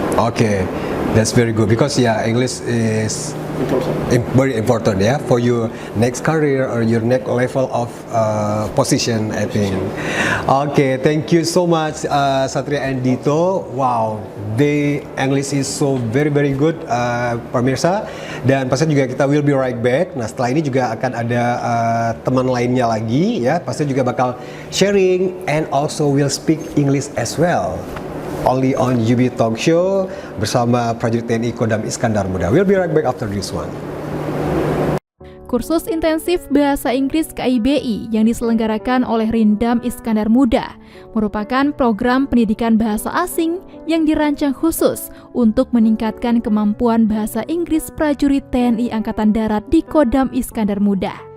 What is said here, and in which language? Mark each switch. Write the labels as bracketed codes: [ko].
[en] Okay, that's very good because English is very important for your next career or your next level of position, I think. Okay, thank you so much Satria and Dito. Wow, the English is so very good, pemirsa. [id] Dan pasti juga kita [en] will be right back. [id] Nah, setelah ini juga akan ada teman lainnya lagi ya. Pasti juga bakal [en] sharing and also will speak English as well. Only on [id] UB Talk Show bersama prajurit TNI Kodam Iskandar Muda. [en] We'll be right back after this one. [id] Kursus intensif Bahasa Inggris KIBI yang diselenggarakan oleh Rindam Iskandar Muda merupakan program pendidikan bahasa asing yang dirancang khusus untuk meningkatkan kemampuan bahasa Inggris prajurit TNI Angkatan Darat di Kodam Iskandar Muda.